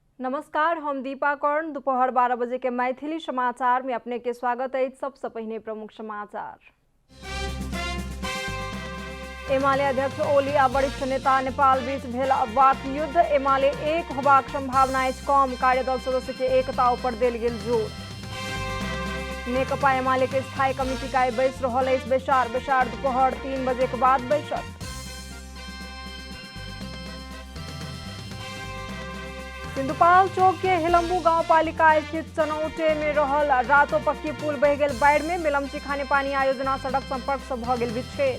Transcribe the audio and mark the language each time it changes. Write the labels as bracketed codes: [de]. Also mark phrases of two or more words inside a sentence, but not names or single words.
[mai] नमस्कार, हम दीपा कर्ण। दोपहर 12 बजे के मैथिली समाचार में अपने के स्वागत है। सबसे पहले प्रमुख समाचार। एमाले अध्यक्ष ओली आ वरिष्ठ नेता नेपाल बीच भेल वाक युद्ध। एमाले एक होबाक संभावना अछि कम। कार्यदल सदस्य के एकता ऊपर देल गेल जोर। नेकपा एमाले के स्थायी कमिटी का बैस रहल अछि बेसार दोपहर 3 बजे के बाद बैसत। सिंधुपाल चौक के हेलम्बू गांव पालिका स्थित चनौटे में रहल रातो पक्की पुल बह गेल बाढ़ में। मिलमची खाने पानी आयोजना सड़क संपर्क से भ गेल विच्छेद।